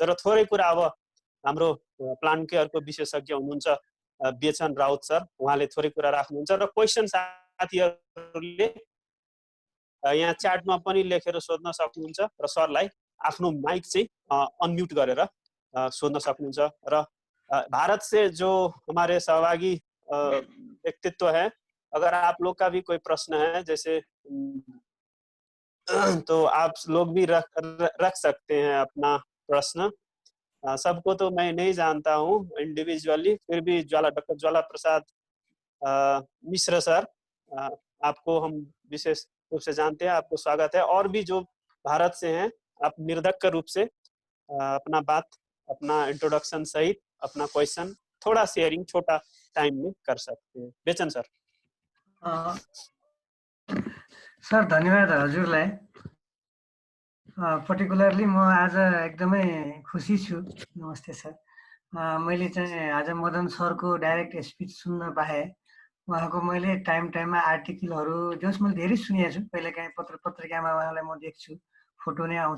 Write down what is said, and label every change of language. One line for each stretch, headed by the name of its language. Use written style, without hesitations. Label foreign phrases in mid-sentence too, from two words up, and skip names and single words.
Nepali: र थोरै कुरा अब हाम्रो प्लान्टकै अर्को विशेषज्ञ हुनुहुन्छ बेचन राउत सर, उहाँले थोरै कुरा राख्नुहुन्छ। र क्वेसन साथीहरूले यहाँ च्याटमा पनि लेखेर सोध्न सक्नुहुन्छ र सरलाई आफ्नो माइक चाहिँ अनम्युट गरेर सोध्न सक्नुहुन्छ।
Hindi: र भारत से जो हमारे सहभागी व्यक्तित्व है, अगर आप लोग का भी कोई प्रश्न है जैसे तो आप लोग भी रख सकते हैं अपना प्रश्न। सबको तो मैं नहीं जानता हूँ इंडिविजुअली, फिर भी डॉक्टर ज्वाला प्रसाद मिश्र सर, आपको हम विशेष रूप से जानते हैं, आपको स्वागत है। और भी जो भारत से हैं, आप निर्धक्क रूप से अपना बात, अपना इंट्रोडक्शन सहित अपना क्वेश्चन थोड़ा शेयरिंग छोटा टाइम में कर सकते हैं। बेचन सर।
Nepali: सर धन्यवाद हजुरलाई। पर्टिकुलरली म आज एकदमै खुसी छु। नमस्ते सर। मैले चाहिँ आज मदन सरको
English: direct speech
Nepali: सुन्न पाएँ। उहाँको मैले
English: timeमा articleहरू
Nepali: जस मैले धेरै सुनेको छु, कहिलेकाहीँ पत्रिकामा उहाँलाई म देख्छु, फोटो नै आउँछ।